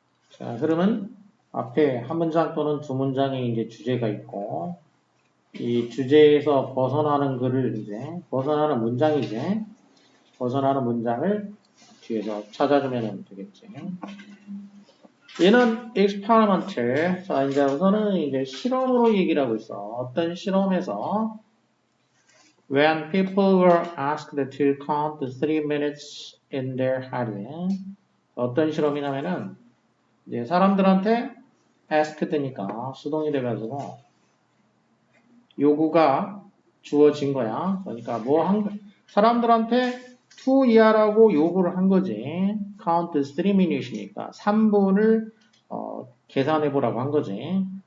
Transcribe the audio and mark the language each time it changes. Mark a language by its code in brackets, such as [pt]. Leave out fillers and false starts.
[ko] 자, 흐름은 앞에 한 문장 또는 두 문장의 이제 주제가 있고, 이 주제에서 벗어나는 글을 이제, 벗어나는 문장이지, 벗어나는 문장을 뒤에서 찾아주면 되겠지. 얘는 experiment. 자, 이제 우선은 이제 실험으로 얘기를 하고 있어. 어떤 실험에서 [en] when people were asked to count 3 minutes in their head. [ko] 어떤 실험이냐면은 이제 사람들한테 asked니까 수동이 돼가지고 요구가 주어진 거야. 그러니까 사람들한테 to 이하라고 요구를 한 거지. [en] count 3 minutes [ko] 니까 3분을 계산해보라고 한 거지.